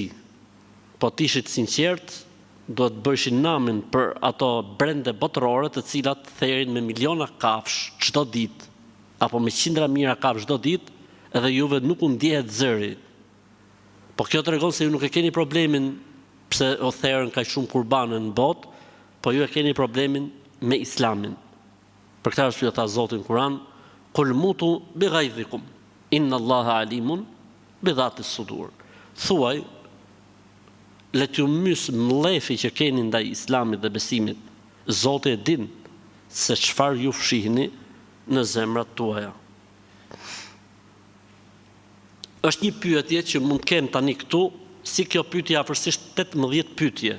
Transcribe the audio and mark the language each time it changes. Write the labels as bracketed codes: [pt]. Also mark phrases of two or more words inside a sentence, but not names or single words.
[sq] Po të ishit sinqert, do të bëshin namin për ato brende botërore të cilat therin me miliona kafsh çdo ditë, apo me qindra mijëra kafsh çdo ditë, edhe juve nuk u ndjehet zëri. Po kjo tregon se ju nuk e keni problemin pse o therrën kaq shumë kurbane në botë, po ju e keni problemin me Islamin. Për këtë arsye tha Zoti në Kur'an, [ar] "قل موتوا بغيظكم إن الله عليم بذات الصدور." [sq] Thuaj, le t'ju mys mlefi që keni ndaj Islamit dhe besimit. Zoti e din se çfarë ju fshihni në zemrat tuaja. Është një pyetje që mund kem tani këtu, si kjo pyetje afërsisht 18 pyetje.